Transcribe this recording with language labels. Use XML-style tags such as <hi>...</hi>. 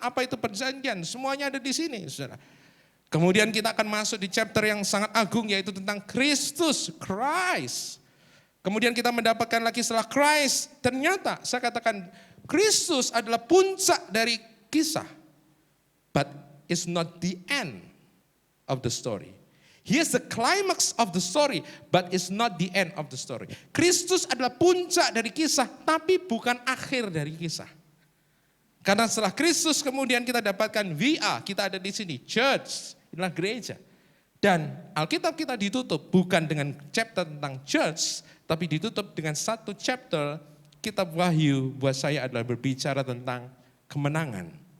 <id>Apa itu perjanjian? Semuanya ada di sini, saudara. Kemudian kita akan masuk di chapter yang sangat agung, yaitu tentang Kristus, Christ. Kemudian kita mendapatkan lagi setelah Christ, ternyata saya katakan Kristus adalah puncak dari kisah.</id> <en>But it's not the end of the story. He is the climax of the story, but it's not the end of the story.</en> <id>Kristus adalah puncak dari kisah, tapi bukan akhir dari kisah. Karena setelah Kristus kemudian kita dapatkan VA, kita ada di sini, church, inilah gereja. Dan Alkitab kita ditutup bukan dengan chapter tentang church, tapi ditutup dengan satu chapter, kitab Wahyu buat saya adalah berbicara tentang kemenangan.</id>